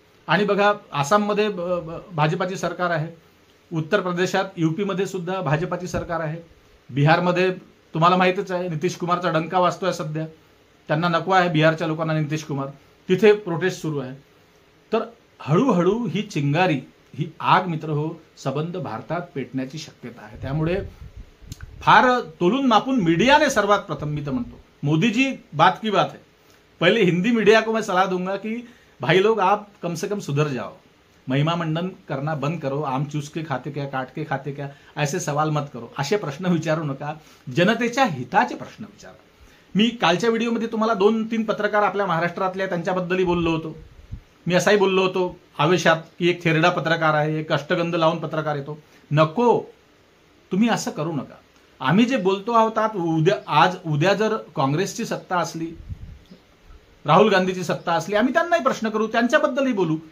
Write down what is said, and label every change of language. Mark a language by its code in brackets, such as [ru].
[mr] आणि बघा, आसाममध्ये भाजपाची सरकार आहे, उत्तर प्रदेशात, यूपीमध्ये सुद्धा भाजपाची सरकार आहे, बिहारमध्ये तुम्हाला माहितीच आहे नितीश कुमारचा डंका वाजतोय सध्या. त्यांना नको आहे बिहारच्या लोकांना नितीश कुमार. तिथे प्रोटेस्ट सुरू आहे. तर हळूहळू ही चिंगारी, ही आग मित्र हो, सबंध भारतात पेटण्याची शक्यता आहे. त्यामुळे फार तोलून मापून मीडिया ने सर्वात प्रथम, मी तर म्हणतो, [hi] मोदी जी बात की बात है, पहले हिंदी मीडिया को मैं सलाह दूंगा कि भाई लोग आप कम से कम सुधर जाओ, महिमा मंडन करना बंद करो, आम चूस के खाते क्या, काट के खाते क्या, ऐसे सवाल मत करो, [mr] असे प्रश्न विचारू नका, जनतेच्या हिताचे प्रश्न विचारा. मी कालच्या व्हिडिओमध्ये तुम्हाला 2-3 पत्रकार आपल्या महाराष्ट्रातल्या त्यांच्याबद्दलही बोललो होतो. मी असाही बोललो होतो आवेशात की एक थेरडा पत्रकार आहे, एक अष्टगंध लावून पत्रकार येतो. नको, तुम्ही असं करू नका. आम्ही जे बोलतो आहोत, आज उद्या जर काँग्रेसची सत्ता असली, राहुल गांधीची सत्ता असली, आम्ही त्यांनाही प्रश्न करू, त्यांच्याबद्दलही बोलू.